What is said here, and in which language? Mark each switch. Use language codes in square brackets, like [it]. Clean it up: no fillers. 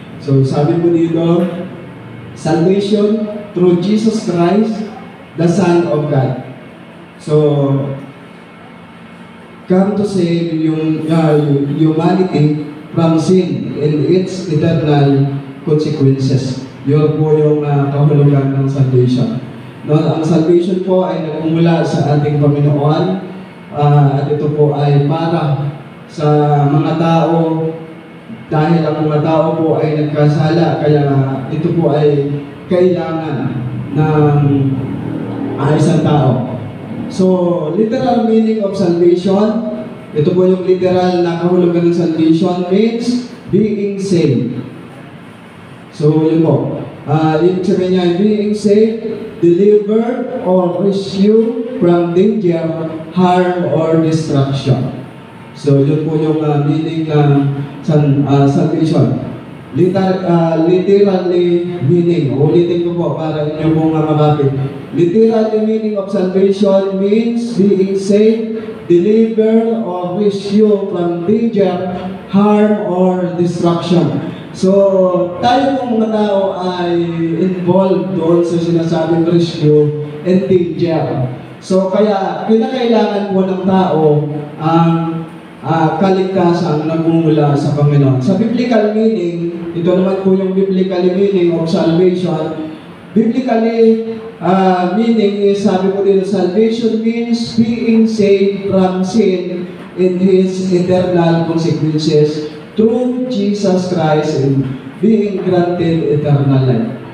[en] So [tl] sabi po dito, [en] salvation through Jesus Christ, the Son of God. So, come to save yung humanity from sin and its eternal consequences. [tl] Yun po yung kahulugan ng salvation. No, ang salvation po ay nagmumula sa ating Panginoon at ito po ay para sa mga tao dahil ang mga tao po ay nagkasala, kaya ito po ay kailangan ng isang tao. [en] So, literal meaning of salvation, [tl] ito po yung literal na kahulugan ng salvation, [en] means being saved. So, [tl] yun po. Yung sabi niya, [en] being saved, delivered or rescued from danger, harm, or destruction. [tl] So, yun po yung meaning ng salvation. [en] Literally meaning, [tl] ulitin ko po para inyo pong mabapit. [en] Literally meaning of salvation means being saved, delivered, or rescued from danger, harm, or destruction. [tl] So, tayo pong mga tao ay involved doon sa sinasabing [en] rescue and danger. [tl] So, kaya kinakailangan po ng tao ang kaligtasan nagmumula sa Panginoon. [en] Sa biblical meaning, [tl] ito naman po yung [en] biblical meaning of salvation. Biblically, meaning is, [tl] sabi ko dito, [en] salvation means being saved from sin and His eternal consequences through Jesus Christ and being granted eternal life.